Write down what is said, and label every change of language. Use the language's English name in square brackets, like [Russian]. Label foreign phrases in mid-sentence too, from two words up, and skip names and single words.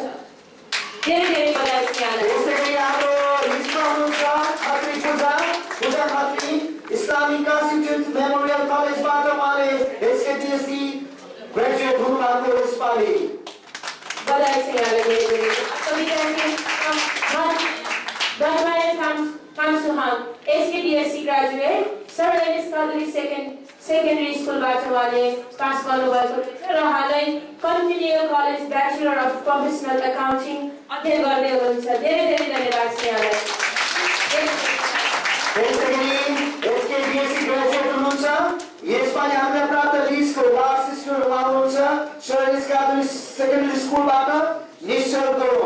[Nepali] धेरै धेरै बधाई छ यहाँलाई। त्यसैगरी हाम्रो लिस्टमा हुनुहुन्छ खत्री पूजा खत्री इस्लामिक कन्स्टिट्युट मेमोरियल कलेजबाट उहाँले SKBSC ग्रेजुएट हुनुभएको यसपालि। बधाई छ यहाँलाई धेरै धेरै। Dharmaya Kamsuham, SKBSC graduate, Sir Ernest Catholic Secondary School बाट उहाँले पास गर्नुभएको छ र हालै कन्टिन्युअल कलेज [English] Bachelor of Professional Accounting [Nepali] अध्ययन गर्दै हुनुहुन्छ। धेरै धेरै धन्यवाद छ यहाँलाई। त्यसैगरी SKBSC ग्रेजुएट हुनुहुन्छ यसपालि हामीले प्राप्त लिस्टको [English] last sister [Nepali] हुनुहुन्छ सर एर्नेस्ट क्याथोलिक सेकेन्डरी स्कुलबाट निश्चल गुरुङ।